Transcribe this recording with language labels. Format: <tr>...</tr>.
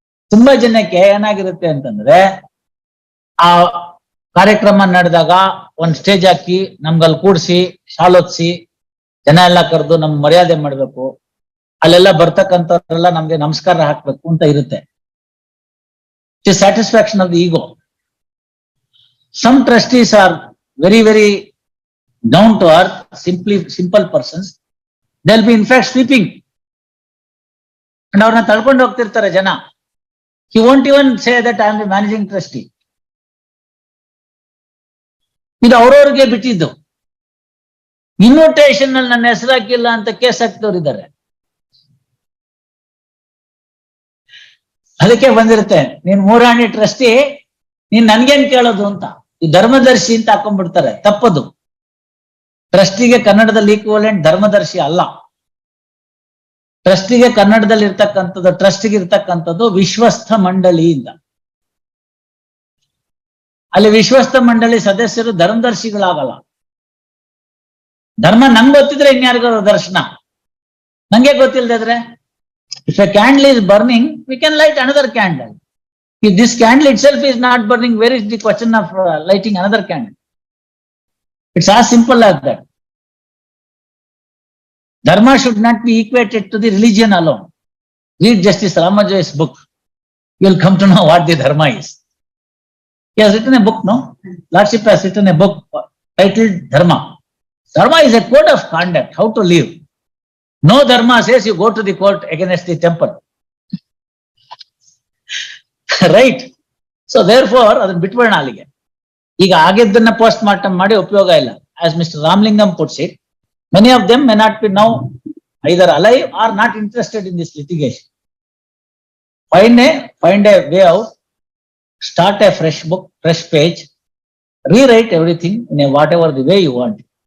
<kn>ತುಂಬಾ ಜನಕ್ಕೆ ಏನಾಗಿರುತ್ತೆ ಅಂತಂದ್ರೆ, ಆ ಕಾರ್ಯಕ್ರಮ ನಡೆದಾಗ ಒಂದ್ ಸ್ಟೇಜ್ ಹಾಕಿ ನಮ್ಗಲ್ಲಿ ಕೂಡ್ಸಿ ಶಾಲೋತ್ಸಿ ಜನ ಎಲ್ಲ ಕರೆದು ನಮ್ ಮರ್ಯಾದೆ ಮಾಡ್ಬೇಕು, ಅಲ್ಲೆಲ್ಲ ಬರ್ತಕ್ಕಂಥವ್ರೆಲ್ಲ ನಮ್ಗೆ ನಮಸ್ಕಾರ ಹಾಕ್ಬೇಕು ಅಂತ ಇರುತ್ತೆ.</kn> <en>Satisfaction of the ego. Some trustees are very, very down to earth, simple persons. They'll be in fact sweeping.</en> <kn>And ಅವ್ರನ್ನ ತಳ್ಕೊಂಡು ಹೋಗ್ತಿರ್ತಾರೆ ಜನ.</kn> <en>He won't even say that I am the managing trustee.</en> <kn>ಇದು ಅವ್ರವ್ರಿಗೆ ಬಿಟ್ಟಿದ್ದು. ಇನ್ವಿಟೇಷನ್ ಅಲ್ಲಿ ನನ್ನ ಹೆಸರು ಹಾಕಿಲ್ಲ ಅಂತ ಕೇಸ್ ಹಾಕ್ತವ್ರು ಇದ್ದಾರೆ. ಅದಕ್ಕೆ ಬಂದಿರುತ್ತೆ, ನೀನ್ ಮೂರಾಣಿ ಟ್ರಸ್ಟಿ, ನೀನ್ ನನ್ಗೇನ್ ಕೇಳೋದು ಅಂತ. ಈ ಧರ್ಮದರ್ಶಿ ಅಂತ ಹಾಕೊಂಡ್ಬಿಡ್ತಾರೆ, ತಪ್ಪದು. ಟ್ರಸ್ಟಿಗೆ ಕನ್ನಡದಲ್ಲಿ ಈಕ್ವಲೆಂಟ್ ಧರ್ಮದರ್ಶಿ ಅಲ್ಲ. ಟ್ರಸ್ಟಿಗೆ ಕನ್ನಡದಲ್ಲಿ ಇರ್ತಕ್ಕಂಥದ್ದು, ಟ್ರಸ್ಟಿಗೆ ಇರ್ತಕ್ಕಂಥದ್ದು ವಿಶ್ವಸ್ಥ ಮಂಡಳಿ ಅಂತ. ಅಲ್ಲಿ ವಿಶ್ವಸ್ಥ ಮಂಡಳಿ ಸದಸ್ಯರು ಧರ್ಮದರ್ಶಿಗಳಾಗಲ್ಲ. ಧರ್ಮ ನಂಗೆ ಗೊತ್ತಿದ್ರೆ ಇನ್ಯಾರಿಗಾರ ದರ್ಶನ, ನಂಗೆ ಗೊತ್ತಿಲ್ದಿದ್ರೆ,</kn> <en>If a candle is burning, we can light another candle. If this candle itself is not burning, where is the question of lighting another candle? It's as simple as that. Dharma should not be equated to the religion alone. Read Justice Ramajoy's book. You will come to know what the dharma is. He has written a book, no? Lordship has written a book titled Dharma. Dharma is a code of conduct, how to live. No dharma says you go to the court against the temple. Right? So therefore,</en> <kn>ಅದನ್ನ ಬಿಟ್ಬಿಡೋಣ ಅಲ್ಲಿಗೆ. ಈಗ ಆಗಿದ್ದನ್ನ post mortem ಮಾಡಿ ಉಪಯೋಗ ಇಲ್ಲ.</kn> <en>As Mr. Ramlingam puts it, many of them may not be now either alive or not interested in this litigation. Find a way out, start a fresh book, fresh page, rewrite everything in a whatever the way you want.</en>